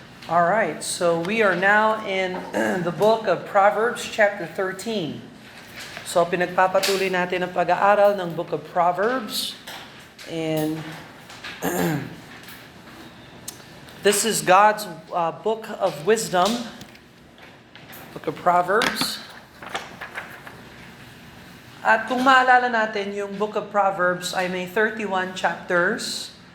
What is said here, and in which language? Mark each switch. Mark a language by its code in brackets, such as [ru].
[en] All right, so we are now in the book of Proverbs, chapter 13. [tl] So pinagpapatuloy natin ang pag-aaral ng book of Proverbs. [en] And this is God's book of wisdom, book of Proverbs. [tl] At kung maalala natin, yung book of Proverbs ay may 31 chapters.